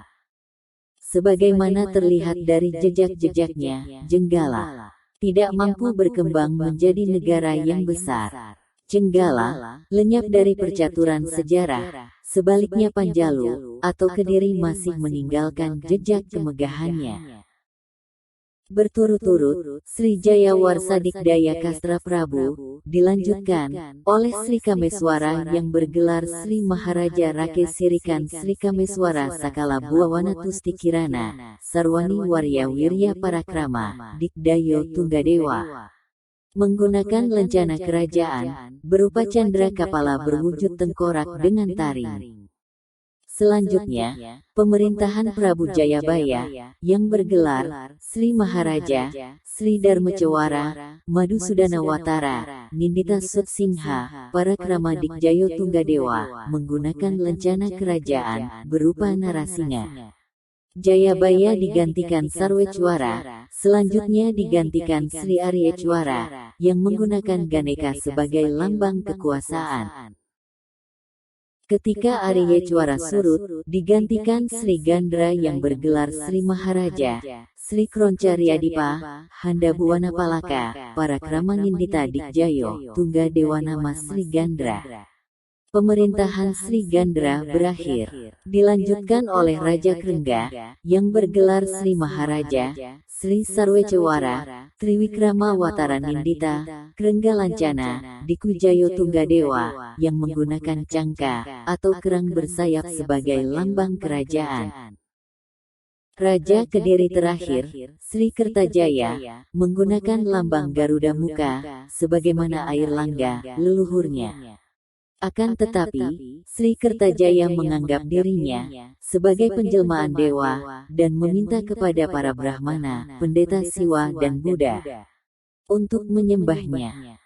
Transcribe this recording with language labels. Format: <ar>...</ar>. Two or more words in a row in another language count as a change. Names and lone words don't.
<id>Sebagaimana terlihat dari jejak-jejaknya, Jenggala tidak mampu berkembang menjadi negara yang besar. Jenggala lenyap dari percaturan sejarah, sebaliknya Panjalu atau Kediri masih meninggalkan jejak kemegahannya. Berturut-turut, Sri Jayawarsa Dikdaya Kastra Prabu dilanjutkan oleh Sri Kameswara yang bergelar Sri Maharaja Rake Sirikan Sri Kameswara Sakala Buawana Tusti Kirana, Sarwani Warya Wirya Parakrama, Dikdayo Tunggadewa. Menggunakan lencana kerajaan, berupa candra kapala berwujud tengkorak dengan taring. Selanjutnya, pemerintahan Prabu Jayabaya, yang bergelar Sri Maharaja, Sri Dharmacewara, Madhusudana Watara, Nindita Sutsingha, Parakrama Dikjayo Tunggadewa, menggunakan lencana kerajaan, berupa Narasinga. Jayabaya digantikan Sarwecwara, selanjutnya digantikan Sri Aryecwara, yang menggunakan Ganeka sebagai lambang kekuasaan. Ketika Aryecwara surut, digantikan Sri Gandra yang bergelar Sri Maharaja, Sri Kroncaryadipa, Handabuwana Palaka, Parakramangindita Dikjayo, Tungga Dewanama Sri Gandra. Pemerintahan Sri Gandra berakhir. Dilanjutkan oleh Raja Krengga, yang bergelar Sri Maharaja, Sri Sarwecewara, Triwikrama Wataranindita, Krengga Lancana, Dikujayo Tunggadewa, yang menggunakan cangka, atau kerang bersayap sebagai lambang kerajaan. Raja Kediri terakhir, Sri Kertajaya, menggunakan lambang Garuda Muka, sebagaimana air langga, leluhurnya. Akan tetapi, Sri Kertajaya menganggap dirinya sebagai penjelmaan dewa, dan meminta kepada para Brahmana, pendeta Siwa dan Buddha, untuk menyembahnya.</id>